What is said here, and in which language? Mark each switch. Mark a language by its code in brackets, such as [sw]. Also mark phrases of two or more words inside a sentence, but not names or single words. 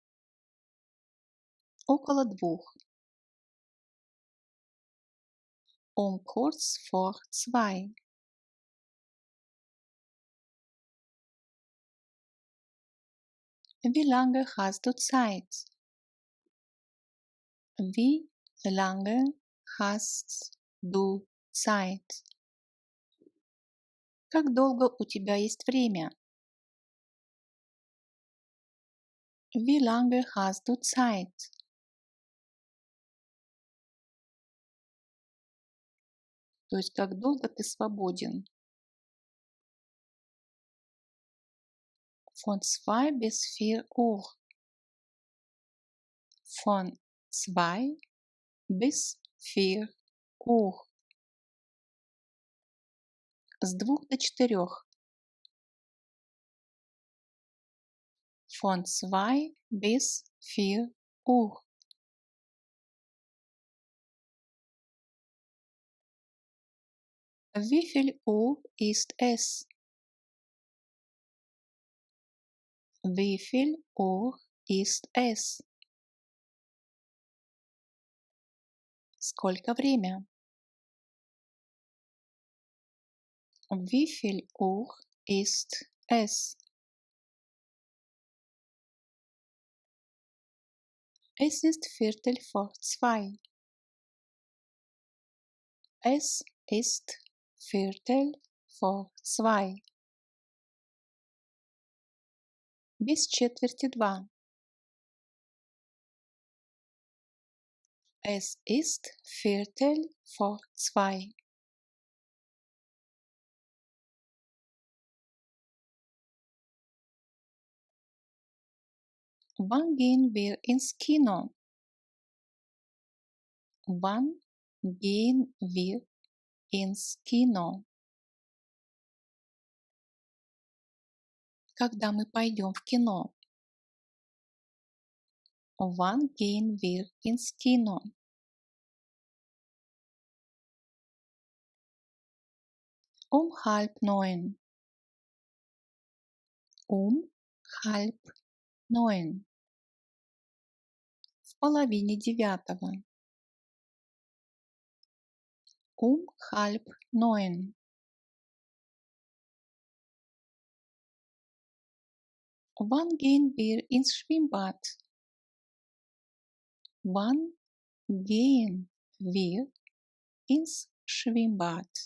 [de] Около 2. Kurz vor 2. Wie lange hast du Zeit? Wie lange hast du Zeit? [ru] Как долго у тебя есть время? [de] Wie lange hast du Zeit? [ru] То есть как долго ты свободен? [de] Von 2 bis 4 Uhr. Von 2 bis 4 Uhr. [ru] С 2 до 4. [de] Von 2 bis 4 Uhr. Wie viel Uhr ist es? Wie viel Uhr ist es? [ru] Сколько время? [de] Wie viel Uhr ist es? Es ist 1:15. Es ist 1:15. [ru] Без четверти 2. [de] Es ist 1:15. Wann gehen wir ins Kino? Wann gehen wir ins Kino? [ru] когда мы пойдем в кино? [de] Wann gehen wir ins Kino? Um 8:30. Um 8:30. [ru] В половине девятого. [de] Um 8:30. Wann gehen wir ins Schwimmbad? Wann gehen wir ins Schwimmbad?